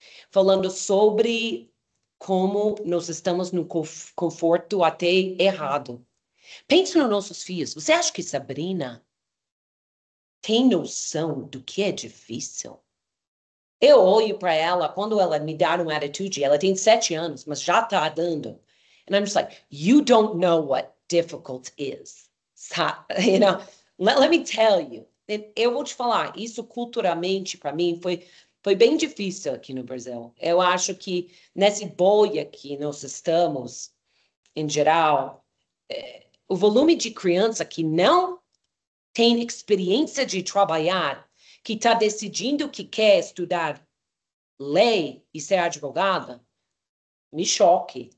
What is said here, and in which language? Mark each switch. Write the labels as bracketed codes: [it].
[pt] Falando sobre como nós estamos no conforto até errado. Pense nos nossos filhos. Você acha que Sabrina tem noção do que é difícil? Eu olho para ela, quando ela me dá uma atitude, ela tem 7 anos, mas já está dando. [en] And I'm just like, you don't know what difficult is. You know, let me tell you. [pt] Eu vou te falar, isso culturalmente, para mim, foi bem difícil aqui no Brasil. Eu acho que nessa bolha que nós estamos, em geral, o volume de criança que não tem experiência de trabalhar, que está decidindo que quer estudar lei e ser advogada, me choque.